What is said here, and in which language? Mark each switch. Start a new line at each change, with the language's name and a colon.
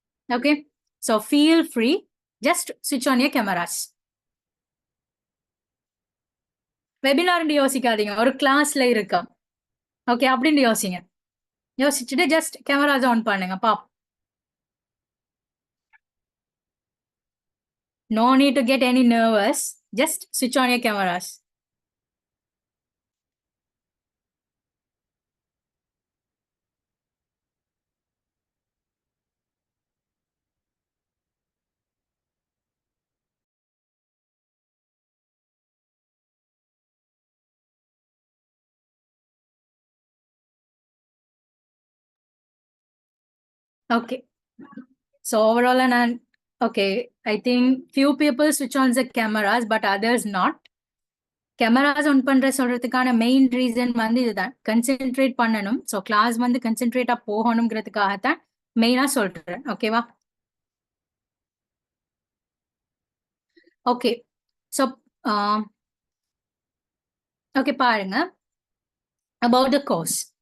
English: Okay. So feel free. Just ஸ்விட்ச் on your cameras.
Tamil: வெபினார்னு யோசிக்காதீங்க. ஒரு கிளாஸ்ல இருக்கோம். ஓகே. அப்படின்னு யோசிங்க. யோசிச்சுட்டு ஜஸ்ட் கேமராஸ் ஆன் பண்ணுங்க.
English: No need to get any nervous. Just switch on your cameras. Okay.
Tamil: So ஓவராலா நான்
English: Okay, I think few people switch on the cameras, but others not.
Tamil: Cameras on பண்ற சொல்றதுக்கான main reason வந்து இதுதான், concentrate பண்ணணும். So class வந்து கன்சென்ட்ரேட்டா போகணுங்கிறதுக்காகத்தான் மெயினா சொல்றேன். ஓகேவா?
English: Okay. So okay பாருங்க, about the course.